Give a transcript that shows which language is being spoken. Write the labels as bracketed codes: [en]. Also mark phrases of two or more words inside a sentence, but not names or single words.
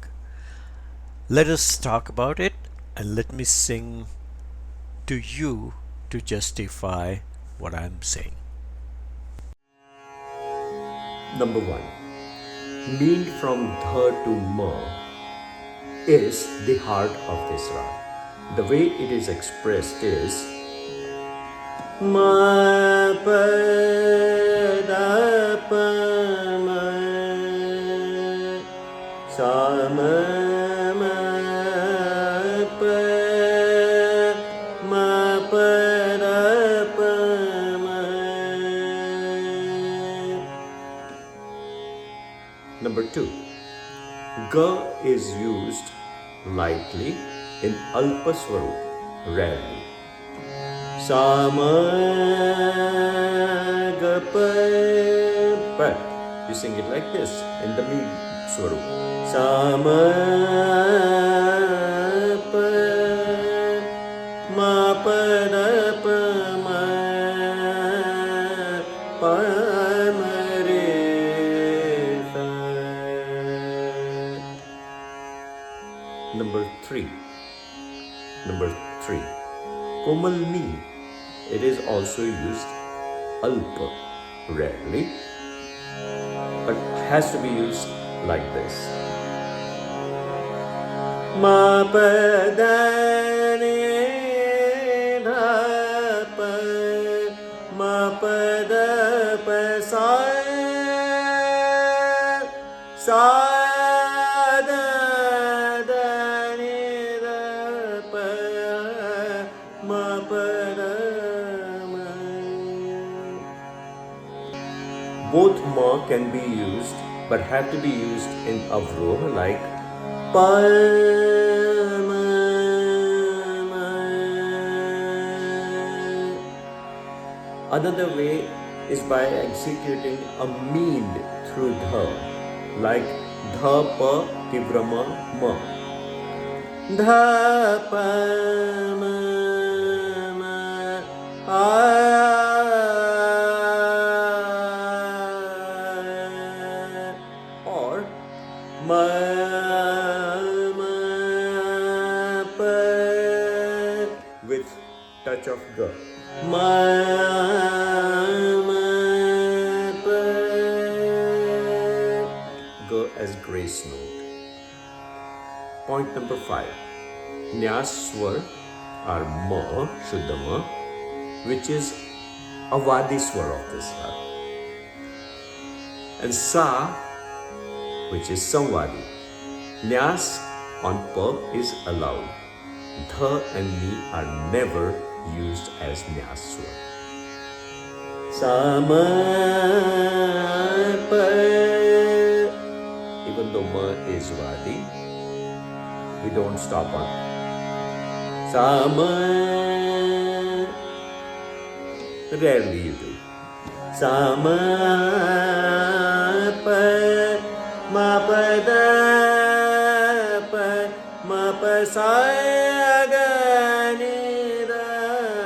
[en] Let us talk about it, and let me sing to you to justify what I'm saying. Number 1. Mean from dha to ma is the heart of this rag. The way it is expressed is ma pa da pa ma sa ma ma pa ma pa da pa ma. Number 2. Ga is used lightly in [hi] अल्प स्वरूप, [en] rarely. Sama ga pa pa. You sing it like this in the mid Swarup. Sama pa ma pa da pa ma pa ma re sa. Number 3. [hi] कोमल नि. [en] It is also used alpa, rarely, but has to be used like this. Ma pa da ni dha pa ma pa da pa sa sa da da ni da pa ma pa da ma. Both ma can be used, but have to be used in avroh, like pa ma ma. Another way is by executing a mean through dha, like [hi] ध प तीव्र म म. Dha pa ma ma or ma ma pa [en] with touch of ga. Ma ma pa. Ga as grace note. Point number 5. [hi] न्यास स्वर [en] are ma, [hi] शुद्ध म, [en] which is a [hi] वादी स्वर [en] of this rag. And sa, which is samvadi. Nyas on pa is allowed. Dha and ni are never used as [hi] न्यास स्वर. Sa ma pa. [en] Even though ma is vadi, we don't stop on sa ma. Rarely you do. Sa ma pa ma pa da pa ma pa sa ga ni da